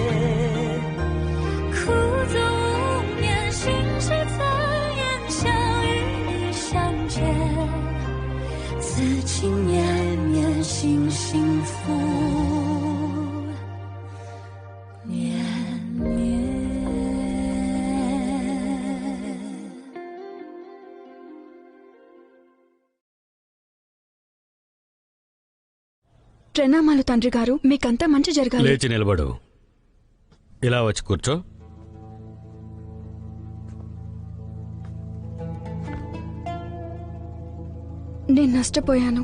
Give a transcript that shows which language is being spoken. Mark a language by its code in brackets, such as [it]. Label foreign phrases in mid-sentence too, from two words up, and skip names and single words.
[zh] 苦纵无眠，心事怎言？相遇相见，此情绵绵，心幸福绵绵。 [te] ప్రణామాలు తండ్రి గారు, మీకంతా మంచి జరగాలి. లేచి నిలబడు. ఇలా వచ్చి కూర్చో. నేను నష్టపోయాను.